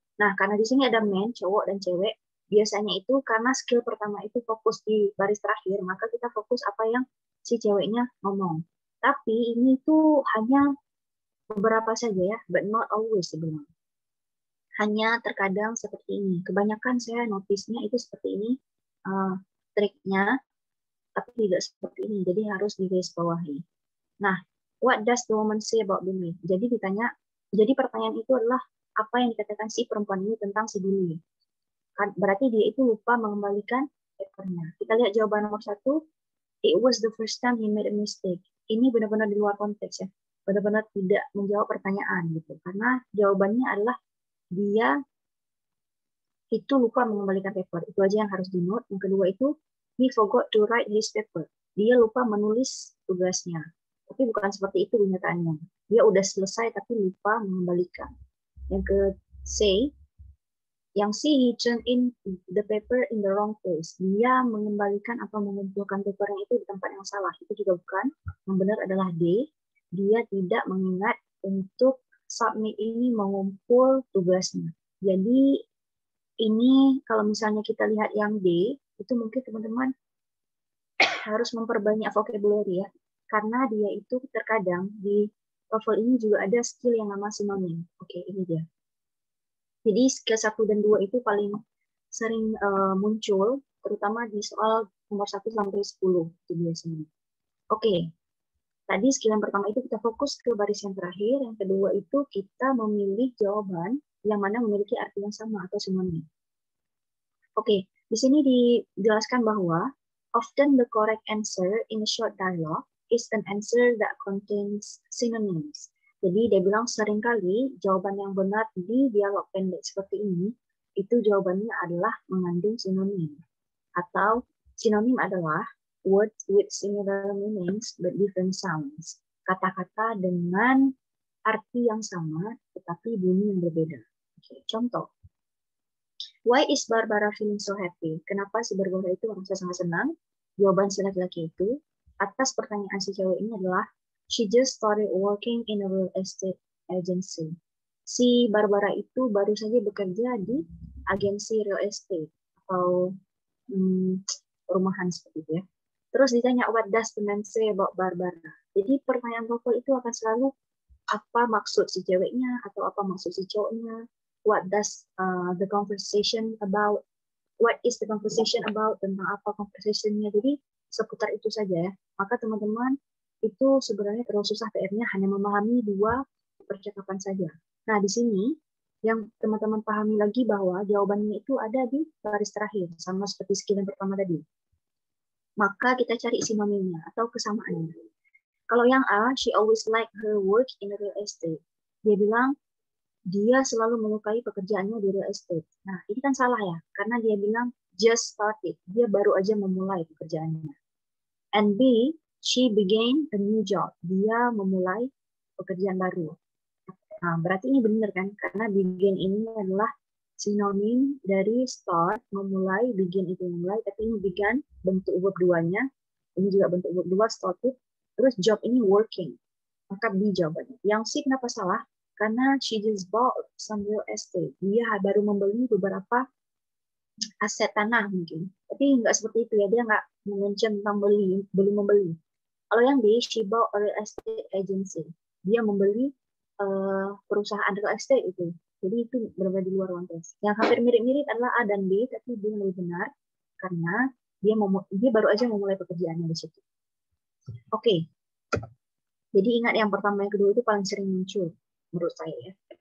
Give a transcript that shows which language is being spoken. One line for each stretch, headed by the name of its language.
Indonesian: Nah, karena di sini ada men, cowok dan cewek, biasanya itu karena skill pertama itu fokus di baris terakhir, maka kita fokus apa yang si ceweknya ngomong. Tapi ini tuh hanya beberapa saja ya,
English: but not always
Indonesian: sebenarnya. Hanya terkadang seperti ini. Kebanyakan saya notice-nya itu seperti ini triknya, tapi tidak seperti ini. Jadi harus digarisbawahi. Nah,
English: what does the woman say about Billy?
Indonesian: Jadi pertanyaan itu adalah apa yang dikatakan si perempuan ini tentang si Billy. Berarti dia itu lupa mengembalikan papernya. Kita lihat jawaban nomor 1.
English: It was the first time he made a mistake.
Indonesian: Ini benar-benar di luar konteks ya. Benar-benar tidak menjawab pertanyaan gitu. Karena jawabannya adalah dia itu lupa mengembalikan paper. Itu aja yang harus di-note. Yang kedua itu,
English: he forgot to write his paper.
Indonesian: Dia lupa menulis tugasnya. Tapi bukan seperti itu kenyataannya. Dia udah selesai tapi lupa mengembalikan. Yang
English: he turned in the paper in the wrong place.
Indonesian: Dia mengembalikan atau mengumpulkan papernya itu di tempat yang salah. Itu juga bukan. Yang benar adalah D. Dia tidak mengingat untuk submit ini mengumpul tugasnya. Jadi ini kalau misalnya kita lihat yang D, itu mungkin teman-teman harus memperbanyak vocabulary ya. Karena dia itu terkadang di TOEFL ini juga ada skill yang nama sinonim. Oke, ini dia. Jadi skill 1 dan 2 itu paling sering muncul, terutama di soal nomor 1 sampai 10. Itu biasanya. Oke, tadi skill yang pertama itu kita fokus ke baris yang terakhir. Yang kedua itu kita memilih jawaban yang mana memiliki arti yang sama atau sinonim. Oke, di sini dijelaskan bahwa
English: often the correct answer in a short dialogue is an answer that contains synonyms.
Indonesian: Jadi dia bilang seringkali jawaban yang benar di dialog pendek seperti ini itu jawabannya adalah mengandung sinonim. Atau sinonim adalah
English: words with similar meanings but different sounds.
Indonesian: Kata-kata dengan arti yang sama tetapi bunyi yang berbeda. Oke, contoh.
English: Why is Barbara feeling so happy?
Indonesian: Kenapa si Barbara itu merasa sangat senang? Jawaban si laki-laki itu atas pertanyaan si cewek ini adalah
English: She just started working in a real estate agency.
Indonesian: Si Barbara itu baru saja bekerja di agensi real estate atau perumahan seperti itu ya. Terus ditanya,
English: what does the man say about Barbara?
Indonesian: Jadi pertanyaan TOEFL itu akan selalu apa maksud si ceweknya atau apa maksud si cowoknya.
English: What does the conversation about? What is the conversation about?
Indonesian: Tentang apa conversationnya? Jadi seputar itu saja ya. Maka teman-teman itu sebenarnya terlalu susah PR-nya hanya memahami dua percakapan saja. Nah di sini yang teman-teman pahami lagi bahwa jawabannya itu ada di baris terakhir, sama seperti skill yang pertama tadi. Maka kita cari sinonimnya atau kesamaannya. Kalau yang
English: A, she always liked her work in real estate.
Indonesian: Dia bilang, dia selalu menyukai pekerjaannya di real estate. Nah, ini kan salah ya, karena dia bilang
English: just started.
Indonesian: Dia baru aja memulai pekerjaannya.
English: And B, she began a new job.
Indonesian: Dia memulai pekerjaan baru. Nah, berarti ini benar kan? Karena begin ini adalah sinonim dari start, memulai, begin itu memulai, tapi ini began bentuk verb duanya, ini juga bentuk verb dua, started, terus job ini working. Maka B jawabannya. Yang C kenapa salah? Karena
English: she just bought some real estate.
Indonesian: Dia baru membeli beberapa aset tanah mungkin. Tapi nggak seperti itu ya, dia nggak mention tentang beli, belum membeli. Kalau yang
English: D, she bought a real estate agency.
Indonesian: Dia membeli perusahaan real estate itu. Jadi itu berada di luar ruang tes. Yang hampir mirip-mirip adalah A dan B, tapi B yang lebih benar karena dia baru aja memulai pekerjaannya di situ. Oke. Jadi ingat yang pertama yang kedua itu paling sering muncul menurut saya ya.